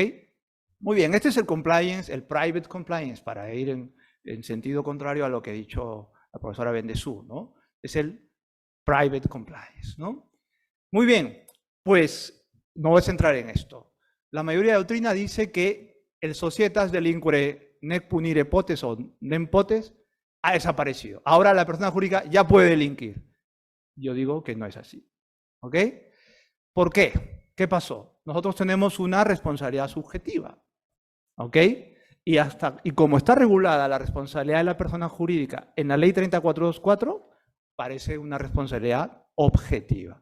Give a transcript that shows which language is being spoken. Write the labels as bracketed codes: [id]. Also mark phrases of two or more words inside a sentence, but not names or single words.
[es] Muy bien, este es el compliance, [en] el private compliance, [es] para ir en sentido contrario a lo que ha dicho la profesora Bendezú, ¿no? Es [en] el private compliance, [es] ¿no? Muy bien, pues no voy a centrar en esto. La mayoría de doctrina dice que el [la] societas delinquere nec punire potes o nem potes [es] ha desaparecido. Ahora la persona jurídica ya puede delinquir. Yo digo que no es así. ¿Ok? ¿Por qué? ¿Qué pasó? Nosotros tenemos una responsabilidad subjetiva. ¿Ok? Y como está regulada la responsabilidad de la persona jurídica en la ley 30424, parece una responsabilidad objetiva.